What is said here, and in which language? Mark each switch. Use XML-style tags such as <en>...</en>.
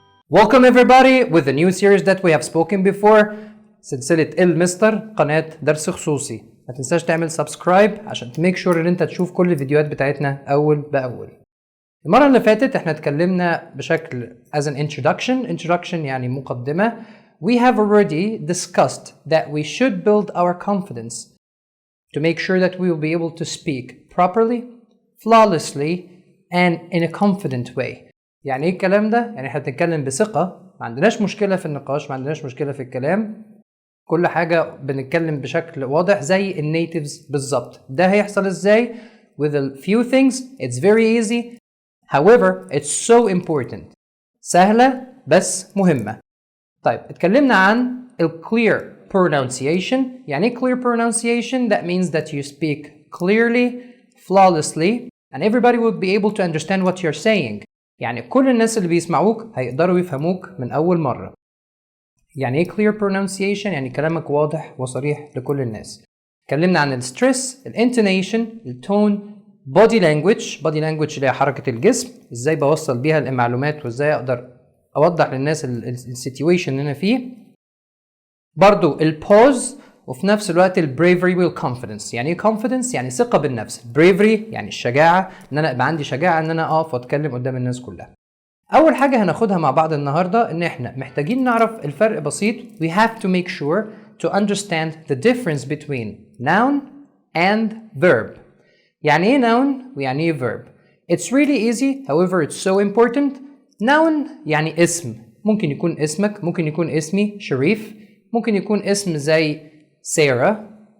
<en>Welcome everybody with the new series that we have spoken before.</en> <ar>سلسلة المستر، قناة درس خصوصي. ما تنساش تعمل سبسكرايب عشان تميك شور ان انت تشوف كل الفيديوهات بتاعتنا اول باول. المرة اللي فاتت احنا اتكلمنا بشكل</ar> <en>as an introduction</en> <ar>يعني مقدمة.</ar> <en>We have already discussed that we should build our confidence to make sure that we will be able to speak properly, flawlessly and in a confident way.</en> <ar>يعني ايه الكلام ده؟ يعني احنا بنتكلم بثقة، ما عندناش مشكلة في النقاش، ما عندناش مشكلة في الكلام، كل حاجة بنتكلم بشكل واضح زي النيتيفز بالظبط. ده هيحصل ازاي؟</ar> <en>With a few things, it's very easy. However, it's so important.</en> <ar>سهلة بس مهمة. طيب اتكلمنا عن ال clear pronunciation. يعني ايه clear pronunciation?</ar> <en>That means that you speak clearly, flawlessly, and everybody will be able to understand what you're saying.</en> <ar>يعني كل الناس اللي بيسمعوك هيقدروا يفهموك من أول مرة. يعني ايه clear pronunciation؟ يعني كلامك واضح وصريح لكل الناس. اتكلمنا عن الستريس، الانتونيشن، التون، body language اللي هي حركة الجسم، ازاي بوصل بيها المعلومات وازاي اقدر اوضح للناس السيتويشن اللي انا فيه. برضو البوز، وفي نفس الوقت البريفري والكونفيدنس. يعني ايه confidence؟ يعني ثقة بالنفس. بريفري يعني الشجاعة، ان انا يبقى عندي شجاعة ان انا اقف واتكلم قدام الناس كلها. اول حاجة هناخدها مع بعض النهاردة ان احنا محتاجين نعرف الفرق بسيط.</ar> <en>We have to make sure to understand the difference between noun and verb.</en> <ar>يعني ايه noun ويعني ايه verb؟</ar> <en>It's really easy, however it's so important.</en> <ar>noun يعني اسم، ممكن يكون اسمك، ممكن يكون اسمي شريف، ممكن يكون اسم زي سارة.</ar>